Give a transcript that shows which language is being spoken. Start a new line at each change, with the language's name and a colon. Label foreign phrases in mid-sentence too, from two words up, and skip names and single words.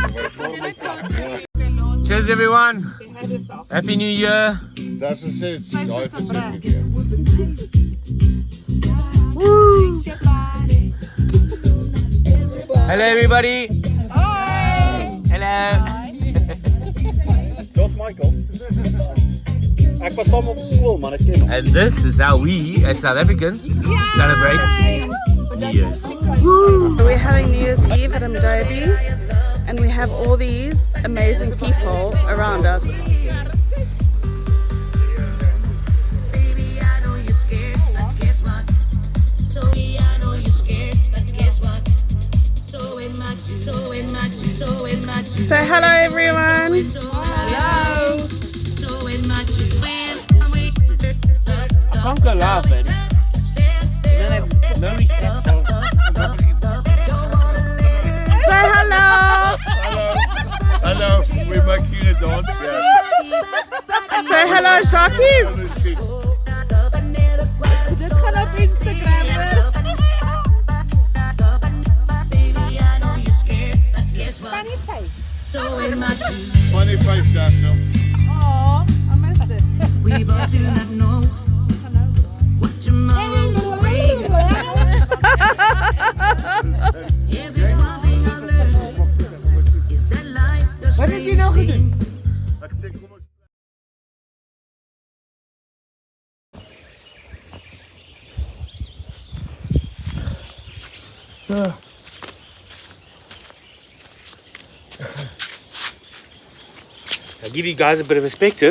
English: Cheers, everyone. Happy New Year. Woo. Hello, everybody. Hi. Hello. That's Michael.
Afrikaans: Ek was saam op skool, man, ek ken hom.
English: And this is how we, as South Africans, celebrate New Year's. Woo. We're having New Year's Eve at Umdobi, and we have all these amazing people around us. Say hello, everyone. Hello. I can't go laughing. You don't have no respect. Say hello.
Afrikaans: Hallo, we maak hier 'n dans, ja.
English: Say hello, Sharkies.
Afrikaans: Dit gaan op Instagram.
English: Funny face. Funny face
Afrikaans: daar so.
English: Oh, I missed it. We both do not know
Dutch: Wat heb je nou gedaan?
English: I'll give you guys a bit of perspective.